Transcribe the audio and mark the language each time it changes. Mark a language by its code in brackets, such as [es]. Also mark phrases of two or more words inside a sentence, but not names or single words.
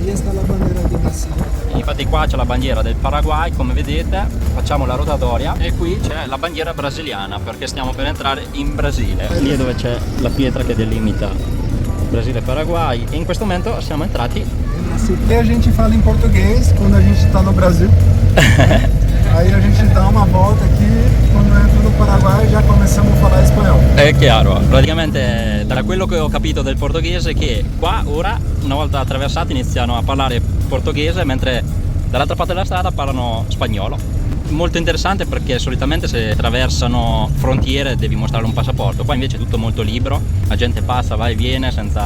[it] Lì sta la bandiera di Brasile. Infatti qua c'è la bandiera del Paraguay, come vedete. Facciamo la rotatoria e qui c'è la bandiera brasiliana perché stiamo per entrare in Brasile. Lì è dove c'è la pietra che delimita Brasile e Paraguay, e in questo momento siamo entrati. [pt] E a gente fala em português quando a gente está no Brasil. Aí a gente dá uma volta aqui, quando entra no Paraguay já começamos a falar espanhol. [it] È chiaro, praticamente da quello che ho capito del portoghese che qua ora, una volta attraversati, iniziano a parlare portoghese, mentre dall'altra parte della strada parlano spagnolo. Molto interessante perché solitamente se attraversano frontiere devi mostrare un passaporto, qua invece è tutto molto libero, la gente passa, va e viene senza...